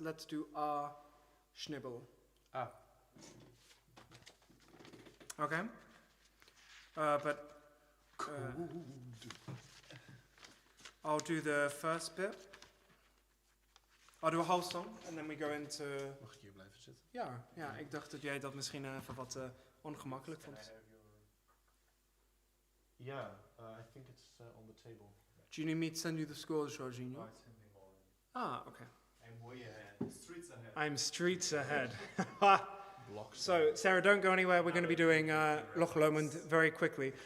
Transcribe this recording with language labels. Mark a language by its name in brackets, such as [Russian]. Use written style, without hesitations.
[English] Let's do Schnibbel. Ah. Okay. But I'll do the first bit. I'll do a whole song and then we go into... [Dutch] Mag ik hier blijven zitten? Ja, ik dacht dat jij dat misschien even wat ongemakkelijk vond. [English] Yeah, I think it's on the table. Do you need me to send you the scores, Jorginho? Okay. I'm way ahead. Streets ahead. I'm streets ahead. Blocks. So, Sarah, don't go anywhere. We're going to be doing Loch Lomond very quickly.